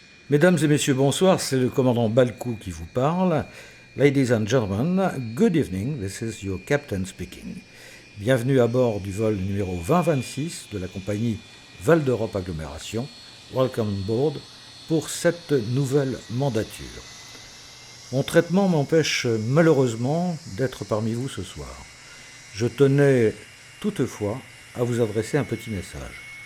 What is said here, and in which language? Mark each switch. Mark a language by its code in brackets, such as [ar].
[fr] Mesdames et messieurs, bonsoir, c'est le commandant Balkou qui vous parle. [en] Ladies and gentlemen, good evening, this is your captain speaking. [fr] Bienvenue à bord du vol numéro 2026 de la compagnie Val d'Europe Agglomération. [en] Welcome on board [fr] pour cette nouvelle mandature. Mon traitement m'empêche malheureusement d'être parmi vous ce soir. Je tenais toutefois à vous adresser un petit message.